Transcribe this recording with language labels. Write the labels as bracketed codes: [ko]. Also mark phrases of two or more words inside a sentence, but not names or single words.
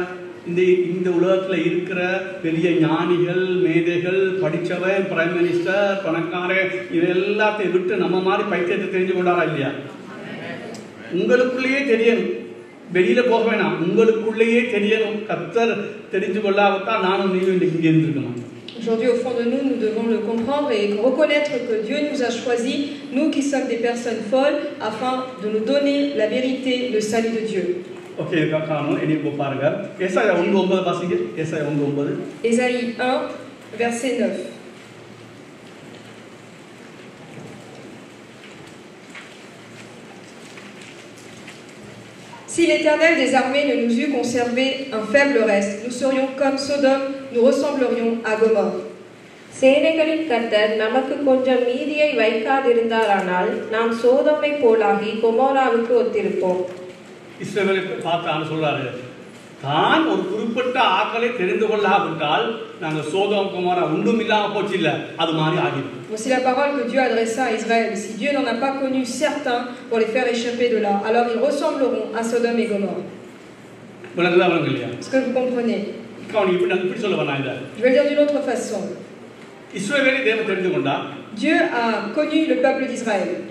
[ta] இந்த உலகத்துல இருக்கிற பெரிய ஞானிகள், மேதைகள், படிச்சவன், [en] prime minister, [ta] பணக்காரன், இது எல்லாத்தையும் விட்டு நம்ம மாதிரி பைத்தியத்தை தெரிஞ்சு கொண்டாரா இல்லையா? உங்களுக்குள்ளேயே தெரியணும், வெளியில போக வேணாம், உங்களுக்குள்ளேயே தெரியணும். கர்த்தர் தெரிஞ்சு கொள்ளாவிட்டால் நானும் நீங்களும் இன்றைக்கு இங்கே இருந்திருக்கணும். [fr] Aujourd'hui, au fond de nous, nous devons le comprendre et reconnaître que Dieu nous a choisis, nous qui sommes des personnes folles, afin de nous donner la vérité, le salut de Dieu. Ok, Ésaïe 1, verset 9. Si l'Éternel des armées ne nous eût conservé un faible reste, nous serions comme Sodome, nous ressemblerions à Gomorrhe. [ta] சேனைகளின் கர்த்தர் நமக்கு கொஞ்சம் மீதியை வைக்காதிருந்தாரானால் நாம் சோதோமை போலாகி கொமோராவுக்கு ஒத்திருப்போம். இஸ்ரவேலை பார்த்து சொல்றாரு, தான் ஒரு குறிப்பிட்ட ஆக்களை தெரிந்து கொள்ளாவிட்டால் நாங்கள் சோதோம் கொமோரா ஒன்றும் இல்லாம போச்சு இல்ல, அது மாதிரி ஆகிடும். [fr] Voici la parole que Dieu adressa à Israël. Si Dieu n'en a pas connu certains pour les faire échapper de là, alors ils ressembleront à Sodome et Gomorrhe. Est-ce que vous comprenez? Je vais le dire d'une autre façon. Dieu a connu le peuple d'Israël.